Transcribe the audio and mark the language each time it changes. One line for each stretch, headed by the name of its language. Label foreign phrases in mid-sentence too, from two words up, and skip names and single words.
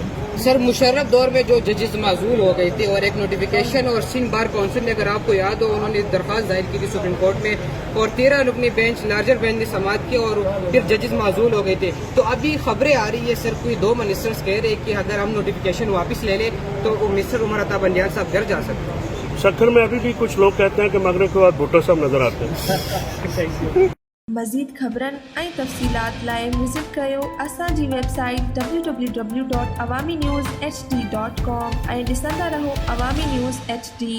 Urdu: سر مشرف دور میں جو ججز معزول ہو گئے تھے اور ایک نوٹیفیکیشن اور سندھ بار کونسل نے، اگر آپ کو یاد ہو، انہوں نے درخواست دائر کی تھی سپریم کورٹ میں اور 13 رکنی بینچ
English: larger bench
Urdu: نے سماعت کی اور پھر ججز معزول ہو گئے تھے۔ تو ابھی خبریں آ رہی ہے سر، کوئی 2 منسٹرز کہہ رہے کہ اگر ہم نوٹیفیکیشن واپس لے لیں تو منسٹر عمر عطا بندیال صاحب گھر جا سکتے ہیں۔ سکھر میں ابھی بھی کچھ لوگ کہتے ہیں کہ مغرب کے بعد بھٹو صاحب نظر آتے ہیں۔
Sindhi: مزید خبرن ऐं तफ़सीलात लाइ विज़िट कयो असांजी वेबसाइट www.awamiNewsHD.com ऐं ॾिसंदा रहो अवामी न्यूज़ HD।